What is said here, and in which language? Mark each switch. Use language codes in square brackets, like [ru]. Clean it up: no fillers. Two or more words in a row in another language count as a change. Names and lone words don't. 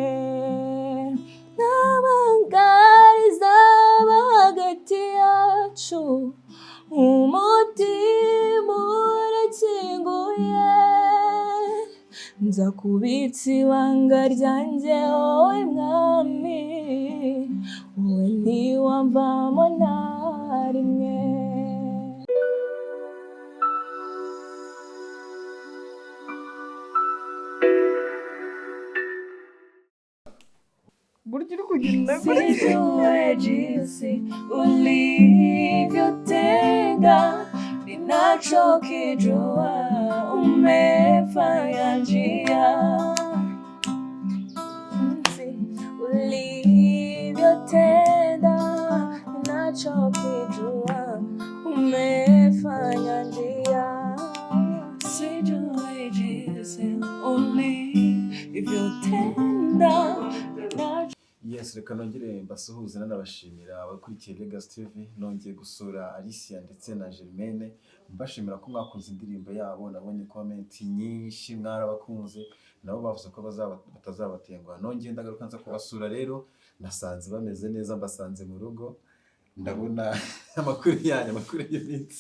[rw] ntabanga rizaba hagati yacu, umutima urakinguye, nzakubitsa ibanga ryanjye wowe mwami, wowe ntiwamvamo na rimwe. burya uri kugenda [sw] Sijue jinsi ulivyotenda, ninachokijua umefanya njia. Jinsi ulivyotenda, ninachokijua umefanya njia. Sijue jinsi ulivyotenda. [rw] Yes, reka nongere mbasuhuze nanabashimira abakurikiye Legacy TV, nongeye gusura Alicia ndetse na Germaine, mbashimira ko mwakunze indirimbo yabo, nabonye comment nyinshi mwarabakunze, nabo bavuze ko batazabatenguha. Nongeye ndagaruka nza kubasura rero, nasanze bameze neza, mbasanze mu rugo, ndabona amakuru yanyu, amakuru y'iminsi.